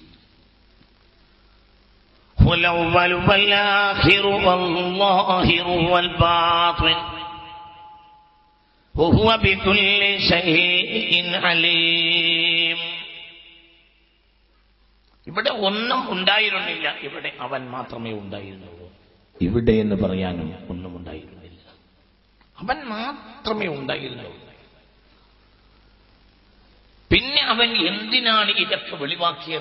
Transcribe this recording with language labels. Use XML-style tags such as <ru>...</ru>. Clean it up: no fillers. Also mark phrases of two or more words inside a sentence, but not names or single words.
<ar>والأول والآخر والظاهر والباطن وهو بكل شيء عليم.</ar> <ml>ഇവിടെ ഒന്നും ഉണ്ടായിരുന്നില്ല, ഇവിടെ അവൻ മാത്രമേ ഉണ്ടായിരുന്നുള്ളൂ. ഇവിടെ എന്ന് പറയാനും ഒന്നും ഉണ്ടായിരുന്നില്ല, അവൻ മാത്രമേ ഉണ്ടായിരുന്നുള്ളൂ. പിന്നെ അവൻ എന്തിനാണ് ഇതൊക്കെ വെളിവാക്കിയത്?</ml>